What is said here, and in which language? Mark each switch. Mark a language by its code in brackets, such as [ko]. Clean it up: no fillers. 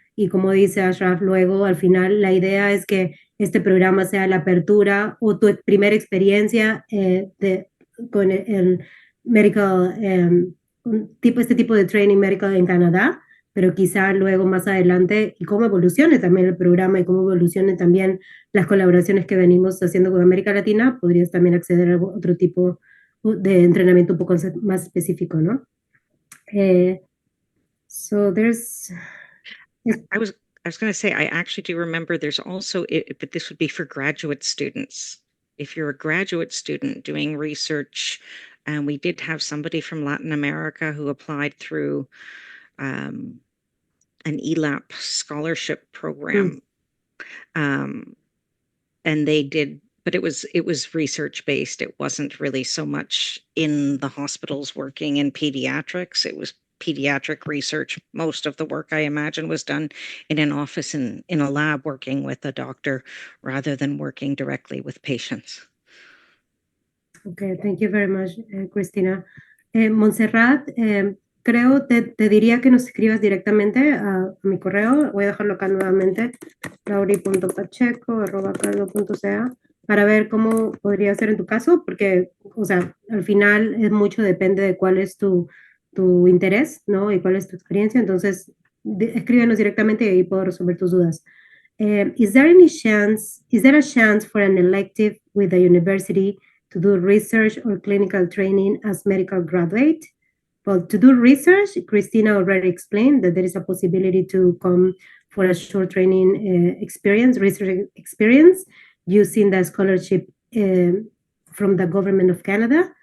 [es] Y como dice Ashraf, luego al final la idea es que este programa sea la apertura o tu primera experiencia con el medical, este tipo de training medical en Canadá, pero quizá luego más adelante, y cómo evolucione también el programa y cómo evolucionen también las colaboraciones que venimos haciendo con América Latina, podrías también acceder a otro tipo de entrenamiento un poco más específico, ¿no? [en] So there's... I was going to say, I actually do remember there's also, but this would be for graduate students. If you're a graduate student doing research, and we did have somebody from Latin America who applied through an ELAP scholarship program. And they did, but it was research based. It wasn't really so much in the hospitals working in pediatrics. It was pediatric research. Most of the work, I imagine, was done in an office in a lab working with a doctor rather than working directly with patients. Okay, thank you very much, Cristina. [es] Montserrat, creo te diría que nos escribas directamente a mi correo. Voy a dejarlo acá nuevamente, lauri.pacheco@caldo.ca, para ver cómo podría ser en tu caso, porque, o sea, al final es mucho, depende de cuál es tu interés, ¿no? Y cuál es tu experiencia. Entonces, escríbenos directamente y ahí puedo resolver tus dudas. [en] Is there a chance for an elective with the university to do research or clinical training as medical graduate? Well, to do research, Cristina already explained that there is a possibility to come for a short training research experience, using the scholarship from the government of Canada.